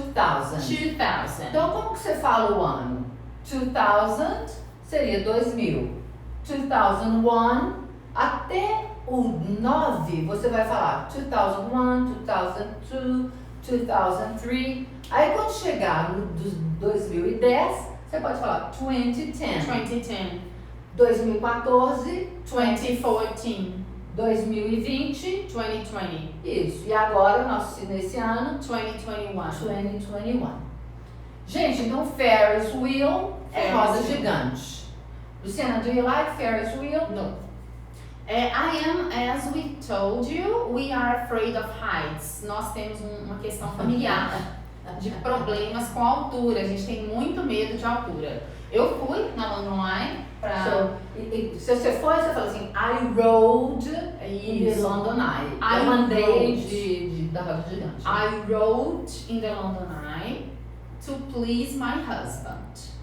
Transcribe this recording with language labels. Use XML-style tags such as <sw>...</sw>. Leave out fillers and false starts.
<en>2000. 2000.</en> <pt>Então, como que você fala o ano? 2000 seria 2000. 2001 até o 9 você vai falar 2001, 2002, 2003. Aí quando chegar no 2010, você pode falar 2010.</pt> <en>2010, 2014, 2014, 2020. 2020,</en> <pt>Isso. E agora, nesse ano,</pt> <en>2021. 2021.</en> <pt>Gente, então Ferris wheel é</pt> <en>Ferris</en> <pt>roda</pt> <en>wheel. gigante. Luciana, do you like Ferris wheel? No. I am, as we told you, we are afraid of heights.</en> <pt>Nós temos uma questão familiar de problemas com a altura. A gente tem muito medo de altura. Eu fui na London Eye pra... Se você for, você fala assim,</pt> <en>I rode in the</en> <pt>Isso.</pt> <en>London Eye. I</en> <pt>Eu andei</pt> <en>rode.</en> <pt>da roda gigante.</pt> <en>I rode in the London Eye to please my husband.</en>